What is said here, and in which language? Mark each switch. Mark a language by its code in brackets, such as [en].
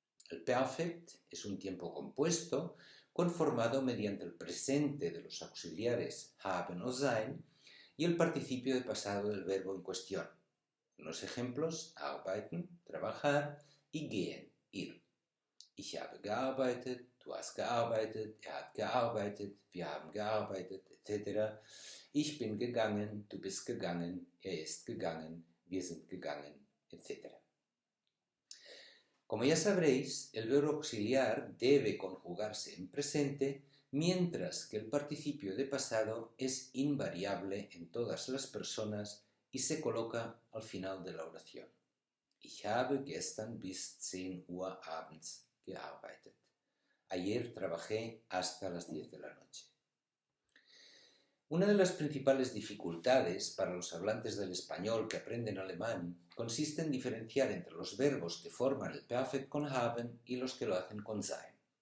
[es] El Perfekt es un tiempo compuesto conformado mediante el presente de los auxiliares haben o sein y el participio de pasado del verbo en cuestión. Unos ejemplos: arbeiten, trabajar, y gehen, ir. [de] Ich habe gearbeitet, du hast gearbeitet, hat gearbeitet, wir haben gearbeitet, etc. Ich bin gegangen, du bist gegangen, ist gegangen, wir sind gegangen, etc. [es] Como ya sabréis, el verbo auxiliar debe conjugarse en presente, mientras que el participio de pasado es invariable en todas las personas y se coloca al final de la oración. [de] Ich habe gestern bis 10 Uhr abends gearbeitet. [es] Ayer trabajé hasta las 10 de la noche. Una de las principales dificultades para los hablantes del español que aprenden alemán consiste en diferenciar entre los verbos que forman el Perfekt con haben y los que lo hacen con sein.